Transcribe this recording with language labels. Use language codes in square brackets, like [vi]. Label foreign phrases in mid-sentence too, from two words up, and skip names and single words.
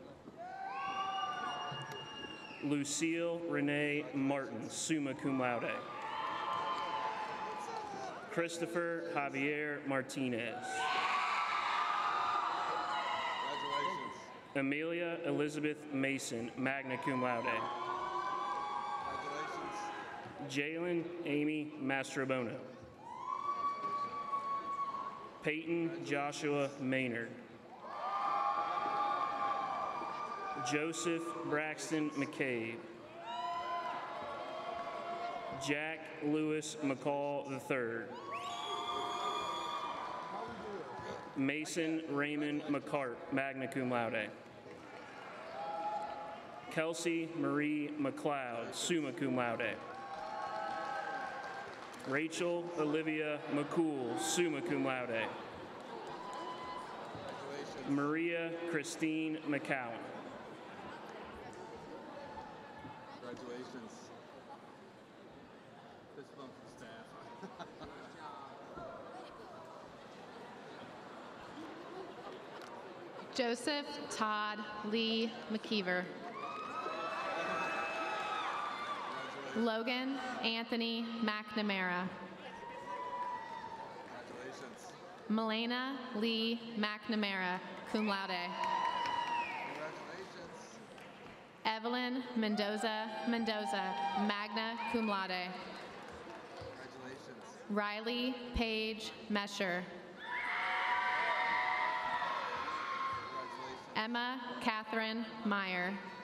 [en] Lucille Renee Martin, [la] summa cum laude. [en] Christopher Javier Martinez. Amelia Elizabeth Mason, [la] magna cum laude. [en] Jalen Amy Mastrobono. Peyton Joshua Maynard. Joseph Braxton McCabe. Jack Lewis McCall III. Mason Raymond McCart, [la] magna cum laude. [en] Kelsey Marie McLeod, [la] summa cum laude. [en] Rachel Olivia McCool, [la] summa cum laude. [en] Maria Christine McCowan. Congratulations. Fist bump from staff. Joseph Todd Lee McKeever. Logan Anthony McNamara. Congratulations. Melena Lee McNamara, [la] cum laude. [en] Congratulations. Evelyn Mendoza, [la] magna cum laude. [en] Congratulations. Riley Page Mesher. Emma Catherine Meyer.